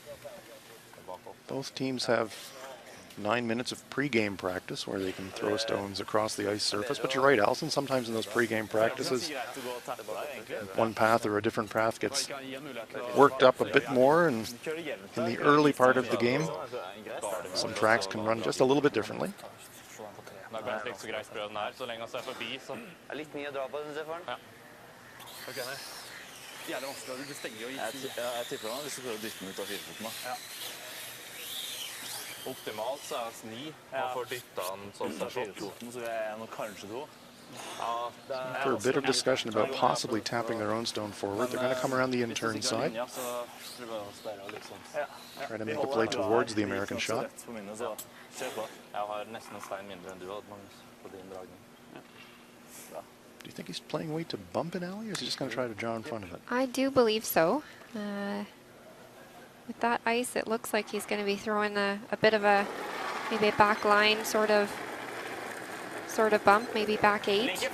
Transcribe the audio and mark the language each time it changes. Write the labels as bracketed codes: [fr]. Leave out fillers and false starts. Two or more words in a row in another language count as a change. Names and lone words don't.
[en] Both teams have 9 minutes of pre-game practice where they can throw stones across the ice surface. But you're right, Allison, sometimes in those pre-game practices, one path or a different path gets worked up a bit more, and in the early part of the game, some tracks can run just a little bit differently. [no] Da ble det ikke så greit sprø den her, så lenge han ser forbi, så... Det er litt mye å dra på, synes jeg, for den. Ok, nei. Jævlig vanskelig, du stenger jo i... Jeg tipper han hvis du prøver å dytte den ut av firefoten da. Optimalt så er det 9, og får dyttet den sånn Ut av firefoten, så er jeg nok kanskje 2. [en] After a bit of discussion about possibly tapping their own stone forward, they're going to come around the in-turn side, try to make a play towards the American shot. [no] Jeg har nesten en stein mindre enn du hadde, Magnus, på din dragning. [en] Do you think he's playing weight to bump it, Allie, or is he just going to try to draw in front of it? I do believe so. With that ice, it looks like he's going to be throwing a bit of maybe a back line sort of bump, maybe back 8.